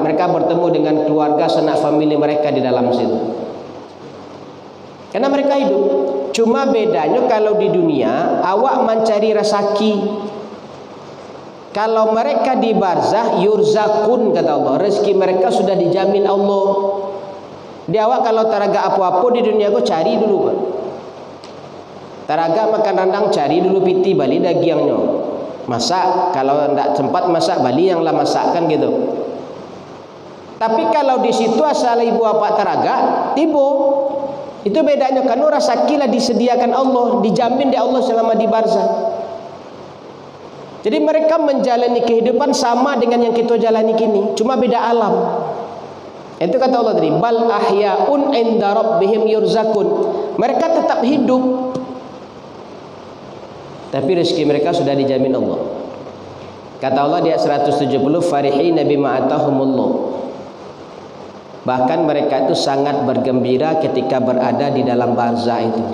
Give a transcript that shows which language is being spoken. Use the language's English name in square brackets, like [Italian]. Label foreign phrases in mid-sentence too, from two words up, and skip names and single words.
[Indonesian] Mereka bertemu dengan keluarga, sanak famili mereka di dalam situ. Karena mereka hidup. Cuma bedanya kalau di dunia awak mencari rezeki. Kalau mereka di barzah yurzakun, kata Allah, rezeki mereka sudah dijamin Allah. [Minangkabau] Di awak kalau taraga apa-apa di dunia kau cari dulu Pak. Taraga makan rendang cari dulu piti bali dagingnya. Masak, kalau tidak sempat masak bali yang lah masakkan gitu. [Indonesian] Tapi kalau di situ asal ibu bapak [Minangkabau] teraga tibo, [Indonesian] itu bedanya karena rezeki lah disediakan Allah, dijamin di Allah selama di barzah. Jadi mereka menjalani kehidupan sama dengan yang kita jalani kini, cuma beda alam. Itu kata Allah tadi, [Arabic] بل أحياء عند ربهم يرزقون. [Indonesian] Mereka tetap hidup, tapi rezeki mereka sudah dijamin Allah. Kata Allah di ayat 170, [Arabic] فرحين بما آتاهم الله. [Indonesian] Bahkan mereka itu sangat bergembira ketika berada di dalam barzah itu.